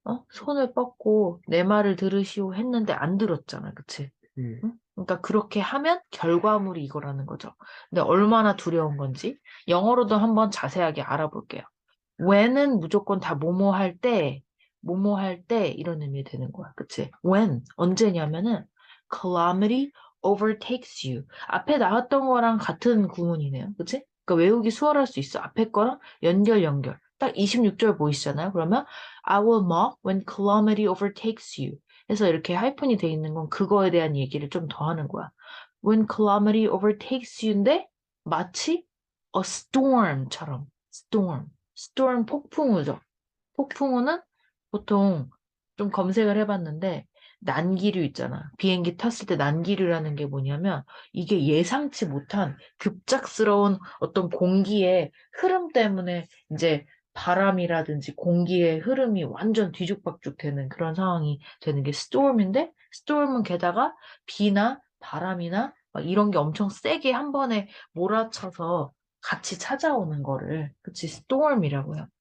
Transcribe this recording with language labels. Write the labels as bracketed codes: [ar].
[ko] 손을 뻗고 내 말을 들으시오 했는데 안 들었잖아. 그치? 음, 응? 그러니까 그렇게 하면 결과물이 이거라는 거죠. 근데 얼마나 두려운 건지 영어로도 한번 자세하게 알아볼게요. when은 무조건 다 뭐뭐 할 때 이런 의미 되는 거야. 그치? [en] when, [ko] 언제냐면은 [en] calamity overtakes you. [ko] 앞에 나왔던 거랑 같은 구문이네요. 그치? 그러니까 외우기 수월할 수 있어. 앞에 거랑 연결. 딱 26절 보이시잖아요. 그러면 [en] I will mock when calamity overtakes you. [ko] 해서 이렇게 하이픈이 돼 있는 건 그거에 대한 얘기를 좀 더 하는 거야. [en] When calamity overtakes you인데 [ko] 마치 [en] a storm처럼 storm [ko] 폭풍우죠. 폭풍우는 보통 좀 검색을 해봤는데 난기류 있잖아. 비행기 탔을 때 난기류라는 게 뭐냐면 이게 예상치 못한 급작스러운 어떤 공기의 흐름 때문에 이제 바람이라든지 공기의 흐름이 완전 뒤죽박죽 되는 그런 상황이 되는 게 스토음인데 스토음은 게다가 비나 바람이나 막 이런 게 엄청 세게 한 번에 몰아쳐서 같이 찾아오는 거를 그치 스토음이라고 해요.